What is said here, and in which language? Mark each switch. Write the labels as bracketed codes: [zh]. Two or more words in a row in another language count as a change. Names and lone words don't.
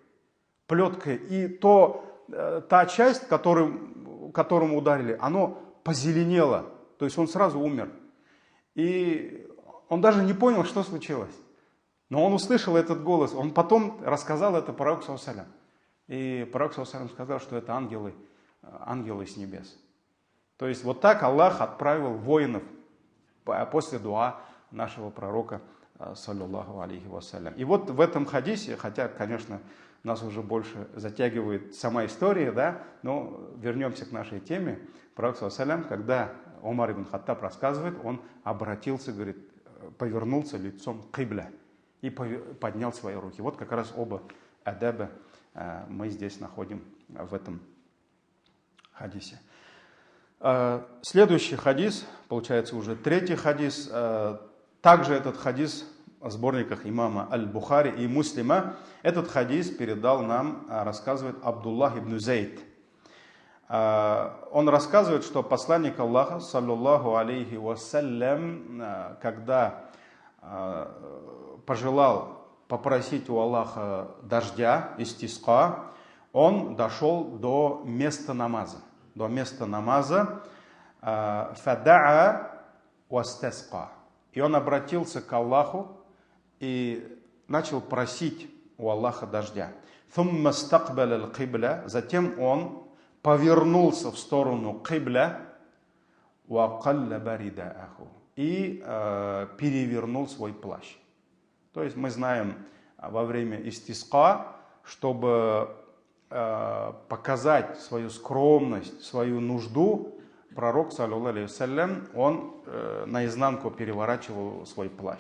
[ru] И та часть, которому ударили, оно позеленело. То есть он сразу умер. И он даже не понял, что случилось. Но он услышал этот голос. Он потом рассказал это пророку, [ar] صلى الله عليه وسلم. [ru] И пророк, [ar] صلى الله عليه وسلم, [ru] сказал, что это ангелы с небес. То есть вот так Аллах отправил воинов после дуа нашего пророка, [ar] صلى الله عليه وسلم. [ru] И вот в этом хадисе, хотя, конечно, нас уже больше затягивает сама история, да, но вернемся к нашей теме. Пророк, [ar] صلى الله عليه وسلم, [ru] когда Умар ибн Хаттаб рассказывает, он обратился, говорит, повернулся лицом к кибля и поднял свои руки. Вот как раз оба адаба мы здесь находим в этом хадисе. Следующий хадис, получается уже 3-й хадис, также этот хадис в сборниках имама Аль-Бухари и Муслима. Этот хадис передал нам, рассказывает Абдуллах ибн Зейд. Он рассказывает, что посланник Аллаха, [ar] صلى الله عليه وسلم, [ru] когда пожелал попросить у Аллаха дождя, истиска, он дошел до места намаза. [ar] فدعا واستسقى. [ru] И он обратился к Аллаху и начал просить у Аллаха дождя. [ar] ثُمَّ اسْتَقْبَلَ الْقِبْلَ. [ru] Затем он повернулся в сторону кибля [ar] وَقَلَّبَ رِدَاءَهُ. [ru] И перевернул свой плащ. То есть мы знаем во время истиска, чтобы показать свою скромность, свою нужду, пророк, [ar] صلى الله عليه وسلم, [ru] он наизнанку переворачивал свой плащ.